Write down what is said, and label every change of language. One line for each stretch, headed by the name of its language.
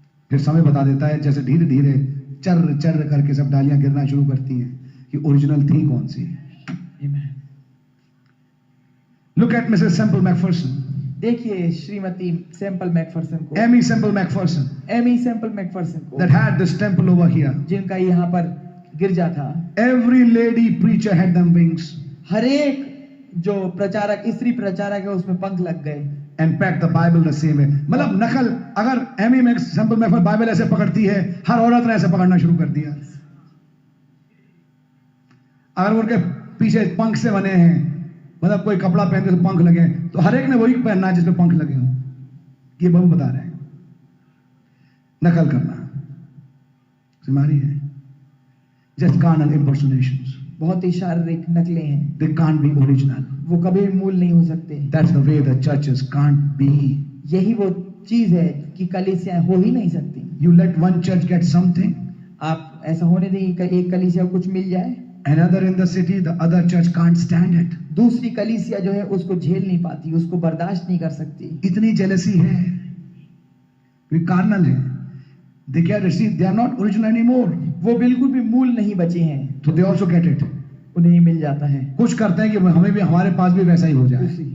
Hindi: फिर समय बता देता है, जैसे धीरे धीरे चर चर करके सब डालियां गिरना शुरू करती हैं कि ओरिजिनल थी कौन सी।
English: Look at Mrs. Semple McPherson.
Hindi: देखिए श्रीमती सैम्पल मैकफर्सन को,
English: Emmy Semple McPherson,
Hindi: Amy sample Macpherson को,
English: that had this temple over here.
Hindi: जिनका यहाँ पर गिरजा था।
English: Every lady preacher had them wings
Hindi: हर एक जो प्रचारक, स्त्री प्रचारक है उसमें पंख लग गए।
English: and packed the Bible the same way.
Hindi: मतलब नकल, अगर एमी Semple McPherson बाइबल ऐसे पकड़ती है, हर औरत ने ऐसे पकड़ना शुरू कर दिया। अगर उनके पीछे पंख से बने हैं, मतलब कोई कपड़ा पहनते तो पंख लगे, तो हर एक ने वही पहनना है जिसमें पंख लगे हों। ये बहु बता रहे हैं, नकल करना सिमारी है।
English: Just carnal impersonations.
Hindi: बहुत ही शारीरिक नकलें हैं,
English: They can't be original.
Hindi: वो कभी मूल नहीं हो सकते।
English: That's the way the churches can't be.
Hindi: यही वो चीज है कि कलीसियां हो ही नहीं सकती।
English: You let one church get something,
Hindi: आप ऐसा होने देंगे कि एक कलीसिया को कुछ मिल जाए,
English: another in the city, the other church can't stand it.
Hindi: दूसरी कलीसिया जो है उसको झेल नहीं पाती, उसको बर्दाश्त नहीं कर सकती। इतनी जेलसी है, वे कार्नल है।
English: They get receive, they are not original anymore.
Hindi: वो बिल्कुल भी मूल नहीं बचे हैं,
English: So they also get it.
Hindi: उन्हें ही मिल जाता है। कुछ करते हैं कि हमें भी, हमारे पास भी वैसा ही हो जाए।